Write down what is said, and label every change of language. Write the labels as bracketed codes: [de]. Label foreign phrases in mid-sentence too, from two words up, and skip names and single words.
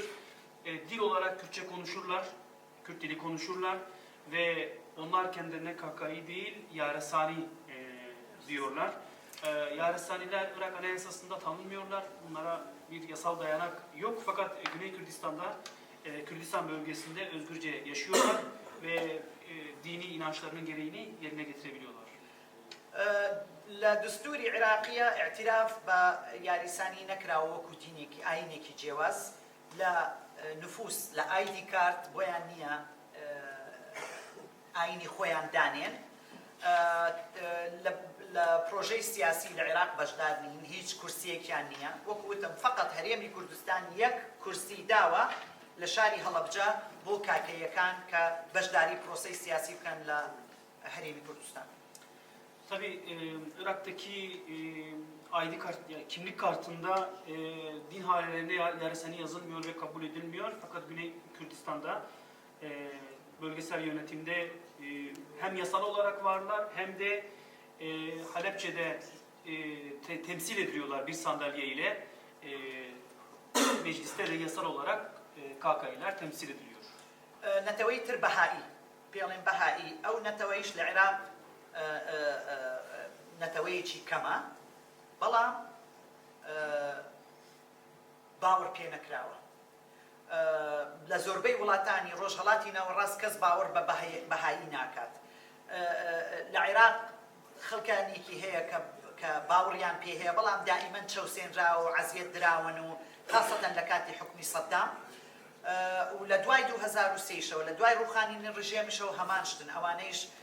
[tr] Dil olarak Kürtçe konuşurlar. Kürt dili konuşurlar ve onlar kendilerine KKİ değil, Yaresani diyorlar. Yaresaniler Irak Anayasası'nda tanınmıyorlar. Bunlara bir yasal dayanak yok fakat Güney Kürdistan'da, Kürdistan bölgesinde özgürce yaşıyorlar ve dini inançlarının gereğini yerine getirebiliyorlar. [ckb] لە دستوری عێراقیە اعتراف بە یاریسانی نەکراوە وەکو دینێکی ئاینێکی جیاواز لە نفوس لە [en] ID card [ckb] بۆیان نییە ئاینی خۆیان دانێن لە پرۆژەی سیاسی لە عێراق بەشدار نین هیچ کورسیەکیان نییە وەکو وتم فقط هەرێمی کوردستان یەک کورسی داوە لە شاری هەڵەبجە بۆ کاکەیەکان کە بەشداری پرۆسەی سیاسی بکەن لە هەرێمی کوردستان. [tr] Tabii Irak'taki ID kart, yani kimlik kartında din halelerinde derseni yazılmıyor ve kabul edilmiyor. Fakat Güney Kürdistan'da bölgesel yönetimde hem yasal olarak varlar hem de Halepçe'de temsil ediliyorlar bir sandalye ile. Mecliste de yasal olarak KK'liler temsil ediliyor. [ckb] نەتەوەی تر بەهایی پێڵێن بەهایی ئەو نەتەوەیش لە عێراق نەتەوەیەکی کەمە بەڵام باوەڕ پێ نەکراوە لە زۆربەی وڵاتانی ڕۆژهەڵاتی ناوەڕاست کەس باوەڕ بە بەهایی ناکات لە عێراق خەڵکانێکی هەیە کە باوەڕیان پێ هەیە بەڵام دائیمەن چەوسێنراوە و عەزیەت دراون و خاصەتەن لە کاتی حکومی سەدام و لە دوای 2003شەوە لە دوای ڕوخانی ڕژێمشەوە هەمان شتن ئەوانەیش